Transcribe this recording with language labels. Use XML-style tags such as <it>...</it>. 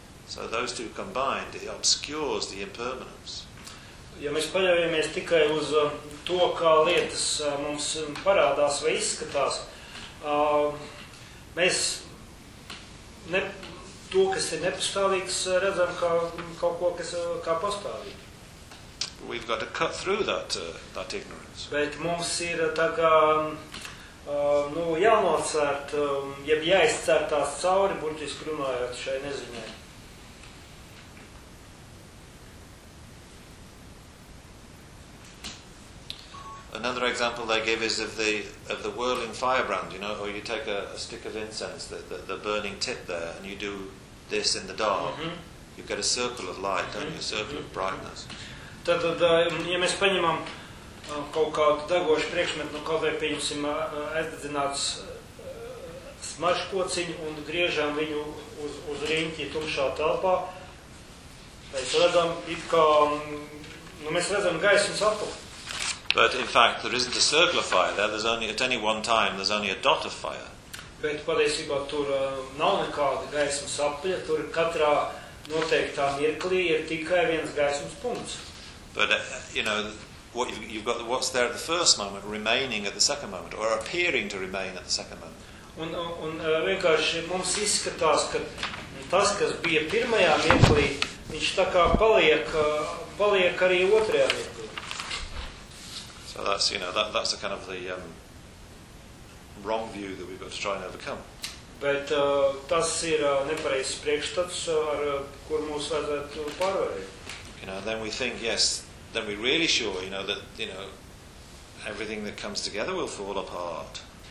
<en>So those two combined, it obscures the impermanence.</en> <lv>Ja mēs paļaujamies tikai uz to, kā lietas mums parādās vai izskatās, mēs to, kas ir nepastāvīgs, redzam kā kaut ko, kas kā pastāvīgi.</lv> <en>We've got to cut through that ignorance.</en> <lv>Bet mums ir tā kā, nu, jānocērt, jeb jāizcērtās cauri, burtiski runājot šai neziņai.</lv> <en>another example they give is of the whirling firebrand, you know, where you take a stick of incense, the burning tip there, and you do this in the dark. Mm-hmm. You get a circle of light, mm-hmm. don't you? A circle mm-hmm. of brightness.</en> <lv>Tad, ja mēs paņemam kaut kādu degošu priekšmetu, nu kādai pieņemsim aizdedzināts smaržu kociņu un griežam viņu uz riņķi tumšā telpā, mēs redzam, it kā, nu mēs redzam gaismas apli.</lv> <en>But in fact, there isn't a circle of fire there. There's only at any one time there's only a dot of fire.</en> <lv>Bet patiesībā tur nav nekāda gaismas apļa, tur katrā noteiktā mirklī ir tikai viens gaismas punkts.</lv> <en>But you know what you've got what's there at the first moment remaining at the second moment or appearing to remain at the second moment.</en> <lv>Un vienkārši mums izskatās, ka tas, kas bija pirmajā mirklī, viņš tā kā paliek arī otrajā mirklī.</lv> <en>That's, you know, that's the kind of the wrong view that we've got to try and overcome.</en> <lv>But tas ir nepareizs priekšstats, ar kur mums vajadzētu pārvarēt.</lv> <en>You know, then we think, yes, then we're really sure, you know, that, you know, everything that comes together will fall apart.</en>